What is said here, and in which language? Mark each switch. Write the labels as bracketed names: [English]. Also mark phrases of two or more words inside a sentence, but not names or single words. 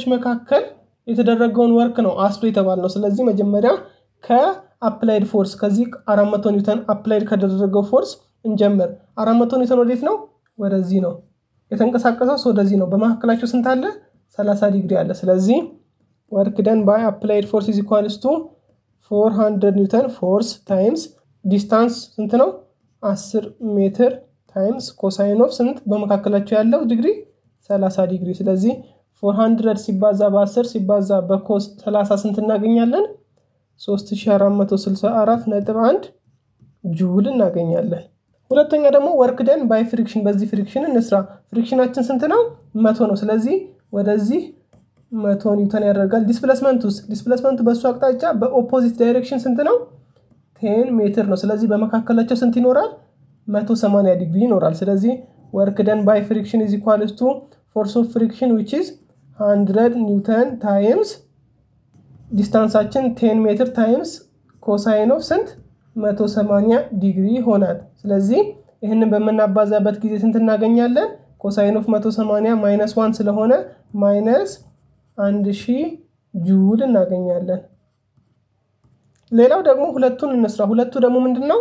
[Amharic] መካከል የተደረገውን ወርክ ነው አስሎ የተባልነው ስለዚህ መጀመሪያ ከአፕላይድ ፎርስ ከዚህ 400 ኒውተን አፕላይድ ከደረገው ፎርስ እንጀምር 400 ኒውተን ወዴት ነው ወደዚህ ነው የተንቀሳቀሰው ወደዚህ ነው በመካከላቸው ስንት አለ 30 ዲግሪ አለ ስለዚህ [English] work done by applied force is equals to 400 newton force times distance [Amharic] ስንት ነው 10 ሜትር [English] times cosine of [Amharic] ስንት በመካከላቸው ያለው ዲግሪ 30 ዲግሪ ስለዚህ 400 ሲባዛ በ10 ሲባዛ በኮስ 30 ስንት እናገኛለን 3464.1 ጁል እናገኛለን ሁለተኛ ደግሞ [English] work done by friction [Amharic] በዚህ ፍሪክሽን እንስራ ፍሪክሽናችን ስንት ነው 100 ነው ስለዚህ ወደዚህ 100 ኒውተን ያደርጋል ዲስፕሌስመንቱ በሱ አቅጣጫ በኦፖዚት ዳይሬክሽን ስንት ነው 10 ሜትር ነው ስለዚህ በመካከላቸው ስንት ይኖራል 180 ዲግሪ ይኖራል ስለዚህ [English] work done by friction is equals to force of friction which is 100 newton times [Amharic] ዲስታንሳችን 10 ሜትር [English] times cosine of [Amharic] ስንት 180 ዲግሪ ይሆናል ስለዚህ ይሄንን በመናባዛበት ጊዜ ስንት እናገኛለን? [English] cosine of [Amharic] 180 -1 ስለሆነ -1000 ጁል እናገኛለን። ሌላው ደግሞ ሁለቱን እንስራ። ሁለቱ ደግሞ ምንድነው?